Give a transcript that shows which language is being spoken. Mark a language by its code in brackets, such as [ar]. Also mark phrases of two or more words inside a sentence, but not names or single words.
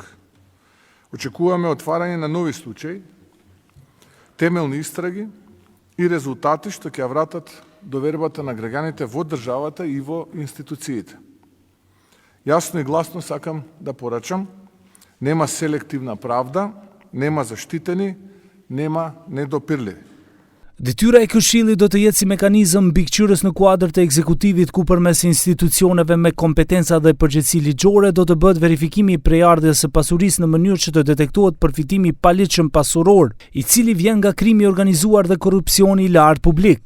[mk] Очекуваме отварање на нови случаи, темелни истраги и резултати што ќе ја вратат довербата на граѓаните во државата и во институциите. Јасно и гласно сакам да порачам, нема селективна правда, нема заштитени, нема недопирливи. [sq] Detyra e Këshillit do të jetë si mekanizëm mbikëqyrës në kuadër të ekzekutivit, ku përmes institucioneve me kompetenca dhe përgjegjësi ligjore do të bëhet verifikimi i prejardhjes së pasurisë në mënyrë që të detektohet përfitimi i paligjshëm pasuror, i cili vjen nga krimi i organizuar dhe korrupsioni i lartë publik.